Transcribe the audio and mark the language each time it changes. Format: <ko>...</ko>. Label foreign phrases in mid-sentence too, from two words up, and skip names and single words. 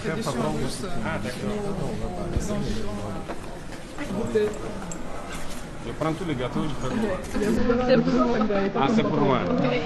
<ru>Прям</ru> <fr>tradition</fr> <ru>попробуй.</ru> <fr>russe. Ah, d'accord. Goûter. Je prends tous les gâteaux, je fais quoi? C'est vous,</fr> <ru>тогда, и</ru> <fr>Ah,</fr> <ru>потом</ru> <fr>c'est pour moi.</fr> <ru>попробуем.</ru>